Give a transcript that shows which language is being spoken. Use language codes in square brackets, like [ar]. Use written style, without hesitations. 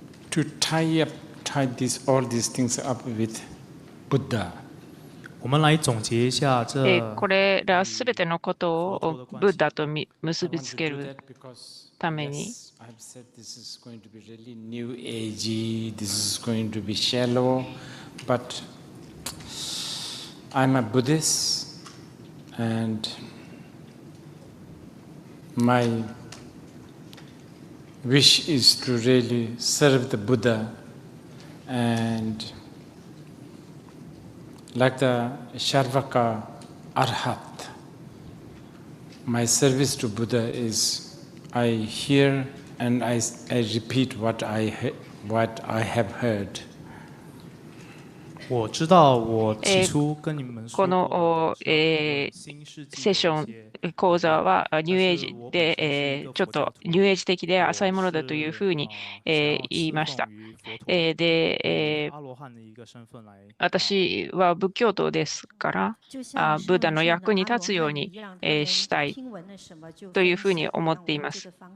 [en] to tie all these things up with Buddha. [zh] 我们来总结一下 [ja] これらすべてのことをブッダと結びつけるために、 [en] I've said this is going to be really new agey, this is going to be shallow, but I'm a Buddhist and my wish is to really serve the Buddha and like the Sharvaka Arhat, my service to Buddha is I hear and I repeat what I have heard. [zh] 我知道我起初跟你们说 [ja] この [zh] 过 [ja] セッション講座はニューエイジで、ちょっとニューエイジ的で浅いものだというふうに、言いました。で、私は仏教徒ですから、ブッダの役に立つように、したいというふうに思っています。